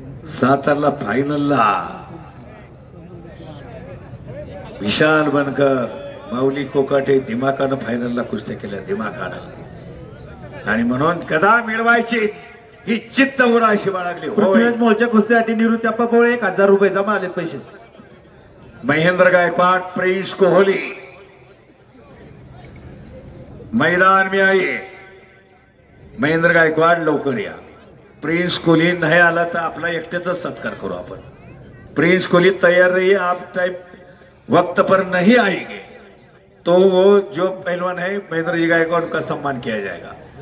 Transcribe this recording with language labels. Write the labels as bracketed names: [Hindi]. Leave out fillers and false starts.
[Marathi] सातारला फायनलला विशाल बनकर माऊली कोकाटे दिमाखानं फायनलला कुस्त्या केल्या, दिमाखानं. आणि म्हणून कदा मिळवायची ही चित्त उरा अशी बाळगली. पृथ्वीराज मोळच्या कुस्त्यासाठी निवृत्ती पवळे 1,000 रुपये जमा आलेत पैसे. [Hindi] महेंद्र गायकवाड प्रिन्स कोहली मैदान में आइए. [Marathi] महेंद्र गायकवाड लवकर या. प्रिन्स कोहली नाही आला तर आपला एकट्याचा सत्कार करू आपण. [Hindi] प्रिन्स कोहली तैयार रहिए, आप टाइम वक्त पर नहीं आएंगे तो वो जो पहलवान है महेंद्र जी गायकवाड का सम्मान किया जाएगा.